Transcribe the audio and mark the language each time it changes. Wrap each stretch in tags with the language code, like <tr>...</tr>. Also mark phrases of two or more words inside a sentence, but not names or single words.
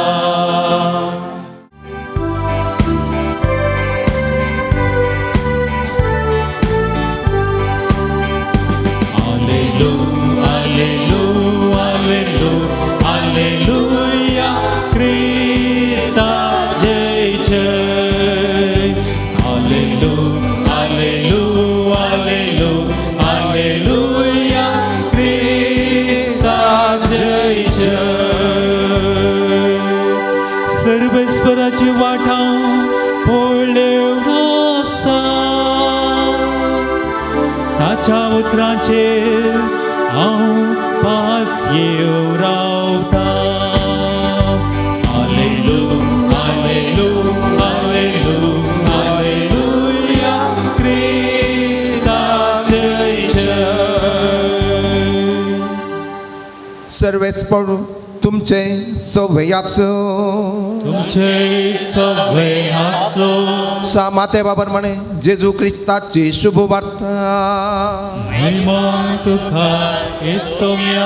<la>Alleluia,</la> <kok>Krista jai jai.</kok> <la>Alleluia, alleluia, alleluia, alleluia,</la> <kok>Krista jai jai. सर्वेस्पराची वाटा पळय आसा. ताच्या उतरांचेर हांव पातयेव रावता.</kok> <la>Alleluia, alleluia, alleluia, alleluia,</la> <kok>Krista jai jai. सर्वेस्पर तुमचे सवयाचो तुमचे सगळे आसो. सा माते बाबर म्हणे जेजू क्रिस्ताची शुभ वार्ता. महिमा तुका येसोम्या.</kok>